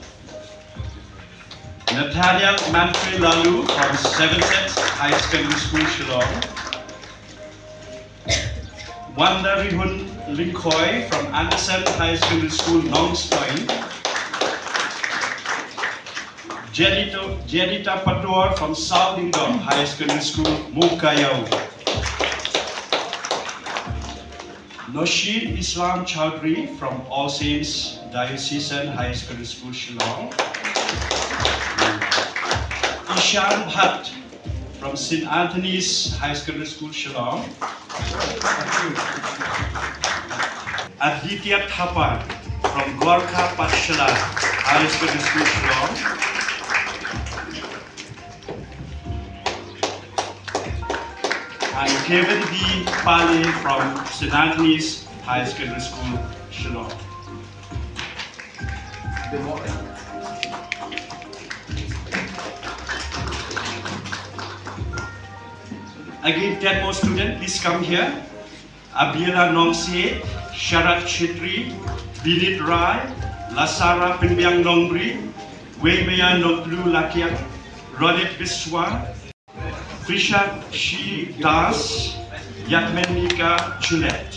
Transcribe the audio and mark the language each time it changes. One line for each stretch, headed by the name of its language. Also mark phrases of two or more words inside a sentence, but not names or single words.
English: Nathaniel Manfred Lalu from 7th High Secondary School, Shillong. Wanda Rihun Linkoy from Anderson High Secondary School, Nongs Point. Jenita Pator from South Indom High Secondary School, Mukayau. Nosheen Islam Chowdhury from All Saints Diocesan High Secondary School, Shillong. Ishan Bhatt from St. Anthony's High Secondary School, Shillong. Aditya Thapar from Gorkha Pathshala High Secondary School, Shillong. And Kevin D. Pale from St. Anthony's High Secondary School, Shillong. Good morning. Again, 10 more students, please come here. Abhira Nongse, Sharat Chitri, Binit Rai, Lasara Pinbyang Nongri, Weimaya Noplu Lakiak, Rodit Biswa, Trisha Shi Das, Yatmenika Chulet.